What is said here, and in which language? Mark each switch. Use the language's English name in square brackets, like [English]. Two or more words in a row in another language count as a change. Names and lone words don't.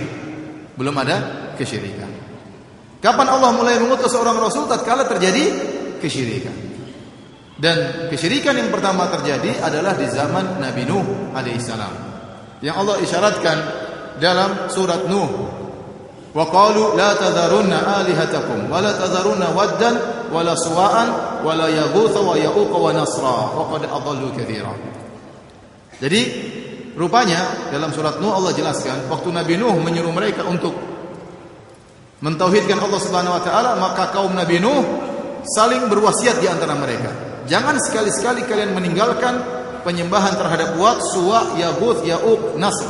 [Indonesian] Belum ada kesyirikan. Kapan Allah mulai mengutus seorang Rasul? Tatkala terjadi kesyirikan. Dan kesyirikan yang pertama terjadi adalah di zaman Nabi Nuh alaihissalam. Yang Allah isyaratkan dalam surat Nuh, [Arabic] وقالوا لا تذرنّ آلهتكم ولا تذرنّ ودّا ولا سواعا ولا يغوث ويعوق ونسرا وقد أضلّوا كثيرا. [Indonesian] Jadi rupanya dalam surat Nuh Allah jelaskan waktu Nabi Nuh menyuruh mereka untuk mentauhidkan Allah [Arabic] سبحانه وتعالى, [Indonesian] maka kaum Nabi Nuh saling berwasiat di antara mereka. Jangan sekali-sekali kalian meninggalkan penyembahan terhadap Wat, Suwa, Yaghut, Ya'uq, Nasr.